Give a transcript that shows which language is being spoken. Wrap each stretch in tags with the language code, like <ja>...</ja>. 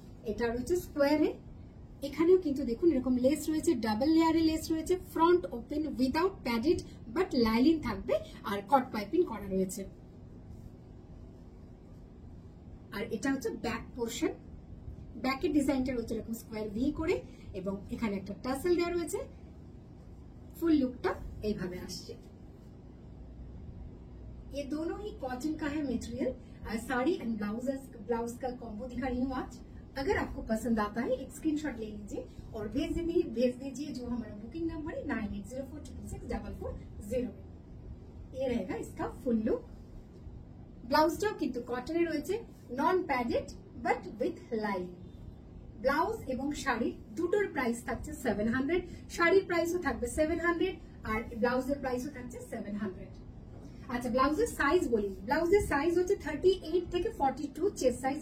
<bn>এটা রয়েছে স্কোয়ারে। এখানেও কিন্তু দেখুন এরকম লেস রয়েছে, ডাবল লেয়ারে লেস রয়েছে, front open without padded, but lining থাকবে আর কট পাইপিং করা রয়েছে। আর এটা হচ্ছে ব্যাক পোর্শন। ব্যাকের ডিজাইনটা রয়েছে এরকম স্কোয়ার ভি করে, এবং এখানে একটা টাসেল দেওয়া রয়েছে। ফুল लुकটা এইভাবে আসছে।</bn> <hi>ये दोनों ही कॉटन का है मटेरियल। साड़ी एंड ब्लाउज का कॉम्बो दिखा रही हूँ आज। अगर आपको पसंद आता है एक स्क्रीनशॉट ले लीजिए और भेज दीजिए जो हमारा बुकिंग नंबर है 9804666440। ये रहेगा इसका फुल लुक।</hi> <bn>ब्लाउजটাও কিন্তু কটনের রয়েছে, নন padded but with line. Blouse এবং শাড়ি দুটোর প্রাইস থাকছে 700। শাড়ির প্রাইসও থাকবে 700 আর ব্লাউজের প্রাইসও থাকছে 700। আচ্ছা, ব্লাউজের সাইজ বলি। ব্লাউজের সাইজ হচ্ছে 38 থেকে 42 চেস্ট সাইজ।</bn>